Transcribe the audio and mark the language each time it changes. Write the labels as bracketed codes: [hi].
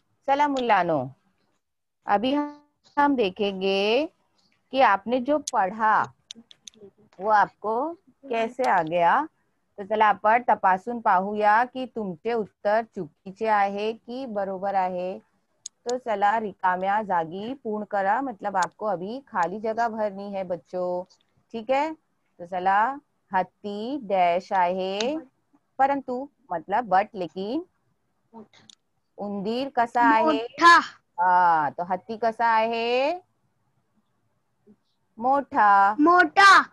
[mr] चला मुलानो, [hi] अभी हम देखेंगे कि आपने जो पढ़ा वो आपको कैसे आ गया. [mr] तर चला आपण तपासून पाहूया की तुमचे उत्तर चुकीचे आहे की बरोबर आहे. तो चला रिकाम्या जागी पूर्ण करा. [hi] मतलब आपको अभी खाली जगह भरनी है बच्चों. ठीक है. [mr] तो चला, हत्ती डैश आहे, परंतु मतलब बट लेकिन. उंदीर कसा आहे? मोठा तो हत्ती कसा आहे? मोठा. मोठा